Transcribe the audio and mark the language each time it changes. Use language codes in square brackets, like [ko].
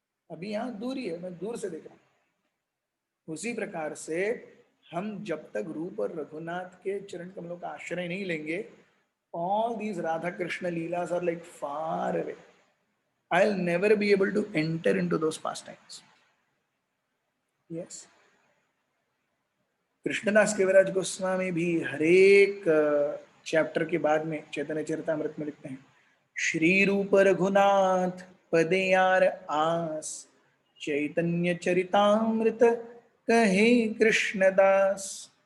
[hi] अभी यहां दूरी है, मैं दूर से देख रहा हूं. उसी प्रकार से हम जब तक रूप और रघुनाथ के चरण कमलों का आश्रय नहीं लेंगे, [en] all these Radha Krishna Leelas are like far away. I'll never be able to enter into those pastimes. Yes. [hi] Krishnadas कविराज गोस्वामी भी हर एक चैप्टर के बाद में चैतन्य चरितामृत में लिखते हैं, [bn] श्री रूप रघुनाथ पदे यार आस, चैतन्य चरितामृत कहे कृष्णदास.